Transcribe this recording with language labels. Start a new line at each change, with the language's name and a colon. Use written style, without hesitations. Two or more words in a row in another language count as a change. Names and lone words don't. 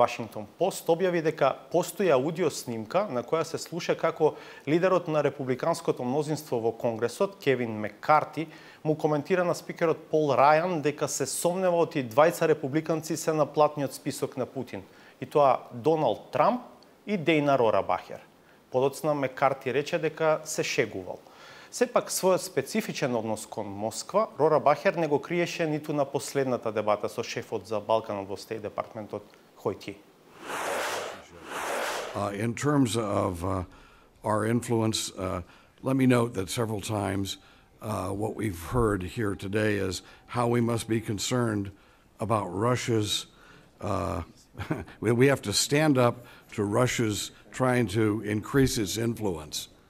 Macedonian: Вашингтон Пост објави дека постои аудио снимка на која се слуша како лидерот на републиканското мнозинство во Конгресот, Кевин Меккарти, му коментира на спикерот Пол Рајан дека се сомнева оти двајца републиканци се на платниот список на Путин, и тоа Доналд Трамп и Дејна Рорабахер. Подоцна Меккарти рече дека се шегувал. Сепак својот специфичен однос кон Москва, Рорабахер не го криеше ниту на последната дебата со шефот за Балканот во Стејт департментот Хојти.
English: In terms of our influence, let me note that several times what we've heard here today is how we must be concerned about Russia's, we have to stand up to Russia's trying to increase its influence.